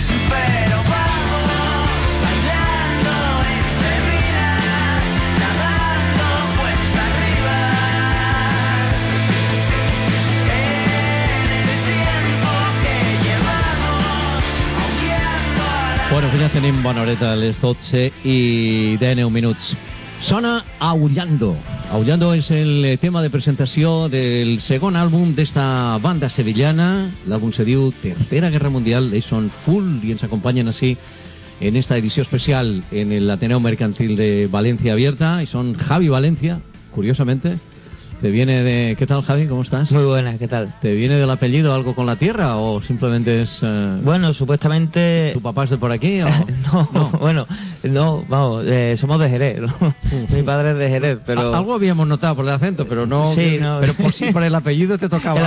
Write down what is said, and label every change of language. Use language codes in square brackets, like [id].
[es] Pero vamos bailando entre minas, nadando cuesta arriba. En el tiempo que llevamos, confiando a la... Bueno, ya tenemos buena horeta, les 12 y 19 minutos. [ca] Sona Aullando. Aullando és el tema de presentació del segon àlbum d'esta banda sevillana. L'àlbum se diu Tercera Guerra Mundial. Ells són Full i ens acompanyen així en esta edició especial en el Ateneo Mercantil de València Abierta. I són Javi València, curiosamente. [es] ¿Te viene de...? ¿Qué tal, Javi? ¿Cómo estás? Muy buena, ¿qué tal? ¿Te viene del apellido algo con la tierra o simplemente es...? Bueno, supuestamente... ¿Tu papá es de por aquí o...? No, somos de Jerez, ¿no? Mi padre es de Jerez, pero... Algo habíamos notado por el acento, pero no... Sí, no... Pero por siempre el apellido te tocaba algo...